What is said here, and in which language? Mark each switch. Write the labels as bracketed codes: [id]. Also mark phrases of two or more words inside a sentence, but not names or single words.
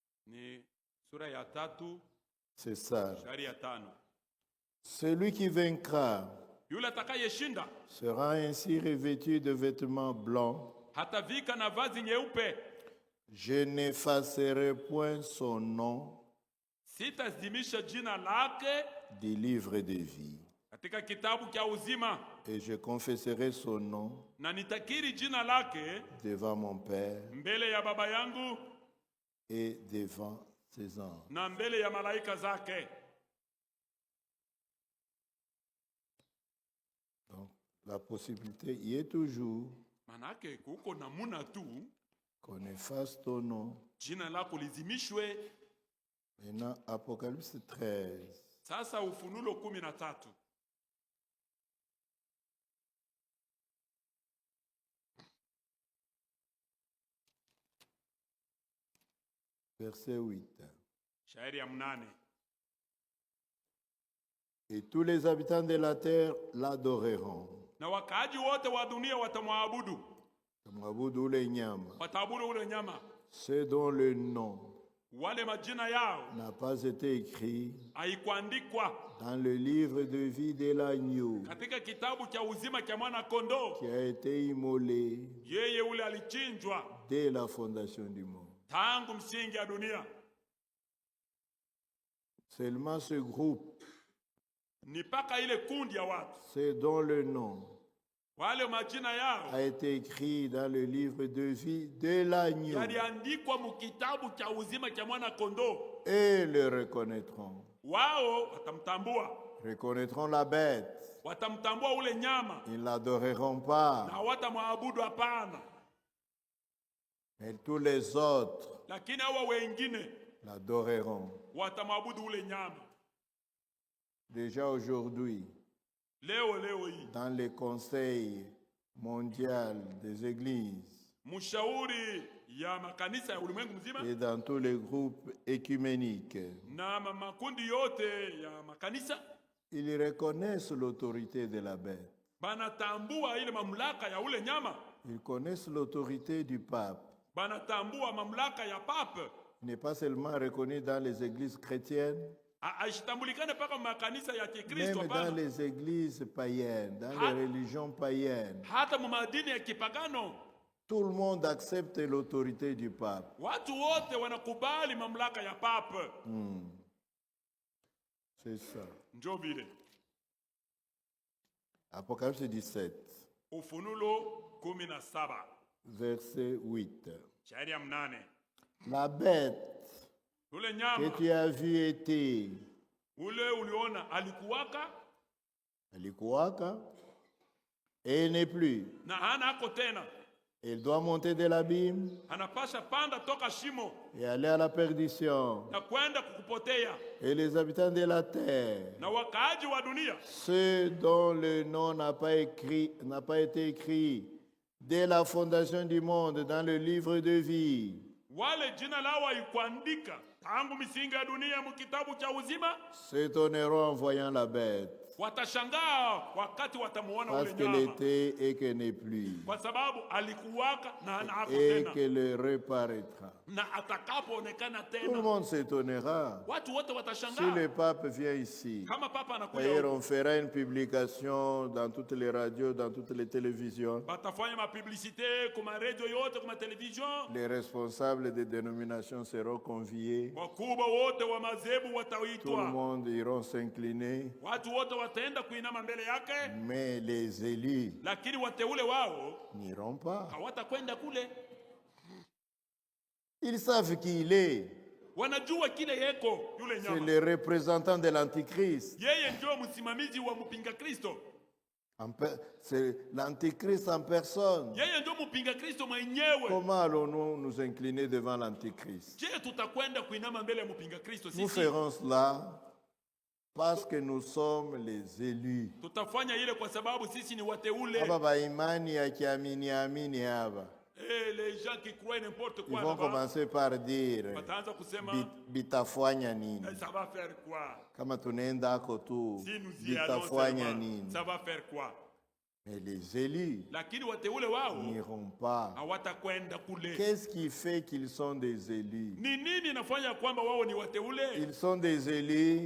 [sw] Ni sura ya 3 [fr] C'est ça. [sw] mstari ya 5. [fr] Celui qui vaincra [sw] Yule atakayeshinda [fr] sera ainsi revêtu de vêtements blancs. [sw] hatavika na vazi nyeupe. [fr] Je n'effacerai point son nom [sw] Sitazimisha jina lake [fr] du livre de vie. [sw] katika kitabu cha uzima, [fr] Et je confesserai son nom [sw] na nitakiri jina lake [fr] devant mon Père [sw] mbele ya Baba yangu [fr] et devant ses anges. [sw] na mbele ya malaika zake. [fr] Donc, la possibilité y est toujours [sw] Manake kuko namuna tu [fr] qu'on efface ton nom. [sw] jina lako lizimishwe. [fr] Maintenant, Apocalypse 13. [sw] Sasa Ufunuo 13 [fr] Verset 8. [sw] shairi ya 8. [fr] Et tous les habitants de la terre l'adoreront. [sw] Na wakaaji wote wa dunia watamwabudu, Tamwabudu ule nyama, wataabudu ule nyama. [fr] ceux dont le nom [sw] Wale majina yao [fr] n'a pas été écrit [sw] haikuandikwa [fr] dans le livre de vie de l'agneau [sw] katika kitabu cha uzima cha mwana kondoo. [fr] qui a été immolé [sw] Yeye ule alichinjwa [fr] dès la fondation du monde. [sw] tangu msingi ya dunia. [fr] Seulement ce groupe, [sw] Ni paka ile kundi ya watu [fr] ceux dont le nom [sw] wale majina yao [fr] a été écrit dans le livre de vie de l'agneau [sw] yaliandikwa mukitabu cha uzima cha mwana kondoo. [fr] et le reconnaîtront. [sw] Wao watamtambua, [fr] Reconnaîtront la bête. [sw] watamtambua ule nyama [fr] Ils ne l'adoreront pas. [sw] na watamwabudu, hapana. [fr] Mais tous les autres [sw] Lakini hawa wengine [fr] l'adoreront. [sw] watamwabudu ule nyama. [fr] Déjà aujourd'hui, [sw] Leo hii [fr] dans le Conseil mondial des églises [sw] mshauri ya makanisa ya ulimwengu mzima [fr] et dans tous les groupes écuméniques, [sw] na makundi yote ya makanisa [fr] ils reconnaissent l'autorité de la bête. [sw] banatambua ile mamlaka ya ule nyama, [fr] Ils connaissent l'autorité du pape. [sw] banatambua mamlaka ya pape. [fr] Il n'est pas seulement reconnu dans les églises chrétiennes, [sw] Ashitambulikane paka makanisa ya [fr] même [sw] Kikristo, [fr] dans [sw] hapana, [fr] les églises païennes, dans les religions païennes. [sw] hata mumadini ya kipagano. [fr] Tout le monde accepte l'autorité du pape. [sw] Watu wote wanakubali mamlaka ya pape. [fr] C'est ça. [sw] Njo vile [fr] Apocalypse 17, [sw] Ufunuo 17 [fr] verset 8. [sw] shairi ya 8. [fr] La bête [sw] Ule [fr] que [sw] nyama [fr] tu as vu était [sw] ule uliona [fr] alikuwaka et il n'est plus. [sw] na hana ako tena, [fr] Il doit monter de l'abîme [sw] anapasha panda toka shimo [fr] et aller à la perdition. [sw] na kwenda kukupotea. [fr] Et les habitants de la terre, [sw] Na wakaaji wa dunia [fr] ceux dont le nom n'a pas été écrit dès la fondation du monde dans le livre de vie, [sw] wale jina lao haikuandika tangu misingi ya dunia mkitabu cha uzima, [fr] s'étonneront en voyant la bête, [sw] watashangaa wakati watamuona [fr] parce [sw] ule [fr] qu'elle [sw] nyama, [fr] était et qu'elle n'est plus, [sw] kwa sababu alikuwaka na hana ako [fr] et [sw] tena, [fr] qu'elle reparaîtra. [sw] na atakapoonekana [fr] Tout le [sw] tena [fr] monde s'étonnera. [sw] watu wote [fr] Si [sw] watashangaa. [fr] le pape vient ici, [sw] Kama papa anakuja [fr] d'ailleurs [sw] huko, [fr] on fera une publication dans toutes les radios, dans toutes les télévisions. [sw] batafanya mapublicité kuma radio yote, kuma television. [fr] Les responsables des dénominations seront conviés. [sw] Wakubwa wote wa madhehebu [fr] Tout le [sw] wataitwa, [fr] monde iront s'incliner. [sw] watu wote wataenda kuinama mbele yake, [fr] Mais les élus [sw] lakini wateule wao [fr] n'iront pas. [sw] hawatakwenda kule. [fr] Ils savent qui il est. [sw] Wanajua kile yeko yule [fr] C'est [sw] nyama, [fr] le représentant de l'Antichrist. [sw] yeye ndio msimamizi wa mpinga Kristo, [fr] C'est l'Antichrist en personne. [sw] yeye ndio mpinga Kristo mwenyewe. [fr] Comment allons-nous nous incliner devant l'Antichrist? [sw] Je, tutakwenda kuinama mbele ya mpinga Kristo? [fr] Nous [sw] Sisi [fr] ferons cela parce que nous sommes les élus. [sw] tutafanya ile kwa sababu sisi ni wateule. Hapa baimani ya kiamini hapa. [fr] Les gens qui croient n'importe Ils quoi vont là-bas, commencer par dire [sw] wataanza kusema bitafanya nini? [fr] ça va faire quoi? [sw] Kama tunaenda ako tu [fr] Si nous y allons [sw] bitafanya [fr] seulement, [sw] nini? [fr] ça va faire quoi? Mais les élus [sw] lakini wateule wao [fr] n'iront pas. [sw] hawatakwenda kule. [fr] Qu'est-ce qui fait qu'ils sont des élus? [sw] Ni nini inafanya kwamba wao ni wateule? [fr] Ils sont des élus